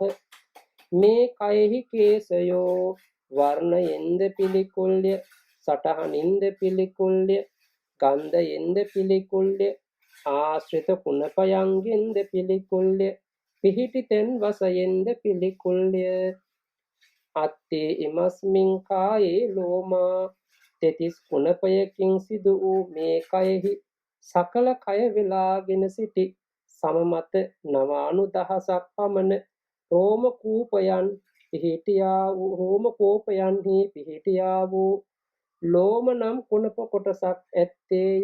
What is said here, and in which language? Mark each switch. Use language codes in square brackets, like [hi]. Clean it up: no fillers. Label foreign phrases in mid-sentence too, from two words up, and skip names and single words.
[si] මේ කයෙහි කේසයෝ වර්ණයෙන්ද පිළිකුල්ය, සටහනින්ද පිළිකුල්ය, ගන්ධයෙන්ද පිළිකුල්ය, ආශ්‍රිත කුණපයන්ගෙන්ද පිළිකුල්ය, පිහිටි තැන් වශයෙන්ද පිළිකුල්ය. [pa] අත්ති ඉමස්මින් කායේ ලෝමා [si] තෙතිස් කුණපයකින් සිදු වූ මේ කයෙහි සකල කය වෙලාගෙන සිටි සම මත 90,000ක් පමණ රෝම කෝපයන්හි පිහිටියා වූ ලෝම නම් කුණප කොටසක් ඇත්තේය.